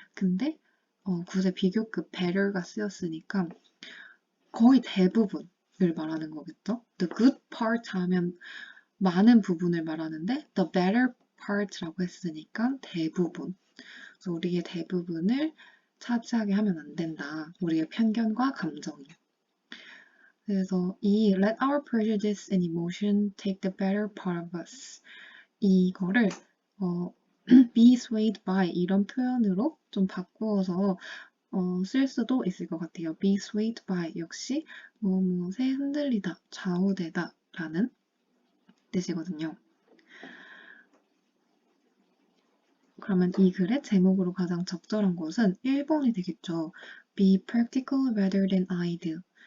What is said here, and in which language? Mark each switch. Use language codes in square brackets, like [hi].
[ko] 근데 굿의 비교급 better가 쓰였으니까 거의 대부분을 말하는 거겠죠. [en] The good part [ko] 하면 많은 부분을 말하는데 [en] the better part [ko] 라고 했으니까 대부분. 그래서 우리의 대부분을 차지하게 하면 안 된다. 우리의 편견과 감정이. 그래서 이 [en] let our prejudice and emotion take the better part of us [ko] 이거를 [en] be swayed by [ko] 이런 표현으로 좀 바꾸어서 쓸 수도 있을 것 같아요. [en] be swayed by [ko] 역시 무엇에 흔들리다, 좌우되다 라는 뜻이거든요. 그러면 이 글의 제목으로 가장 적절한 것은 1번이 되겠죠. [en] be practical rather than ideal.